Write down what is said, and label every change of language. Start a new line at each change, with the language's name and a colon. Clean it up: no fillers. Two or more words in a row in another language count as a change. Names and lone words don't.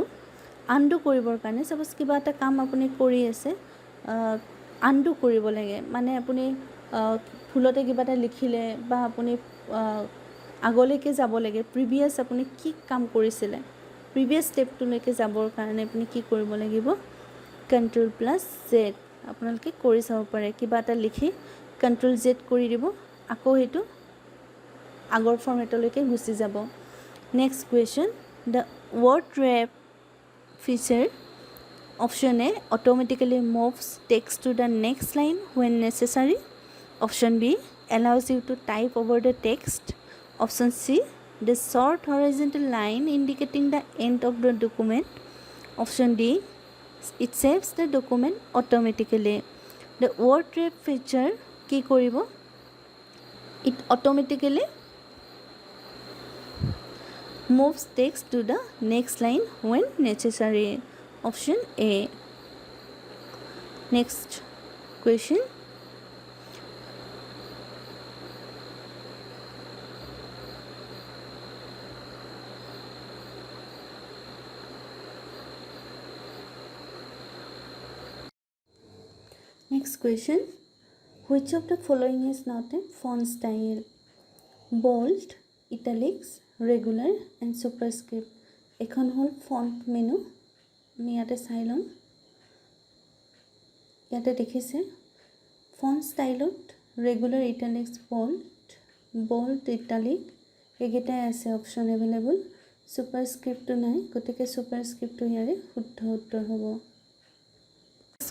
Assamese: আনডু কৰিবৰ কাৰণে ছাপ'জ কিবা এটা কাম আপুনি কৰি আছে, আনডু কৰিব লাগে, মানে আপুনি ভুলতে কিবা এটা লিখিলে বা আপুনি আগলৈকে যাব লাগে, প্ৰিভিয়াছ আপুনি কি কাম কৰিছিলে
English: previous stepটোলৈকে
Assamese: যাবৰ কাৰণে আপুনি কি কৰিব লাগিব, Ctrl+Z আপোনালোকে কৰি চাব পাৰে। কিবা এটা লিখি Ctrl+Z কৰি দিব, আকৌ সেইটো আগৰ ফৰ্মেটলৈকে গুচি যাব।
English: next question, the word wrap feature. option A automatically moves text to the next line when necessary. Option B allows you to type over the text. Option C, the short horizontal line indicating the end of the document. Option D, it saves the document automatically. The word wrap feature
Assamese: কি কৰিব,
English: it automatically moves text to the next line when necessary. Option A. Next question, which of the following is not a font style? Bold, italics, regular and superscript.
Assamese: এখন হ'ল
English: font menu,
Assamese: আমি ইয়াতে চাই ল'ম। ইয়াতে দেখিছে
English: font styleত regular, italics, bold, italic
Assamese: এইকেইটাই আছে
English: option available.
Assamese: ছুপাৰস্ক্ৰিপ্টটো নাই, গতিকে ছুপাৰস্ক্ৰিপ্টটো ইয়াৰে শুদ্ধ উত্তৰ হ'ব।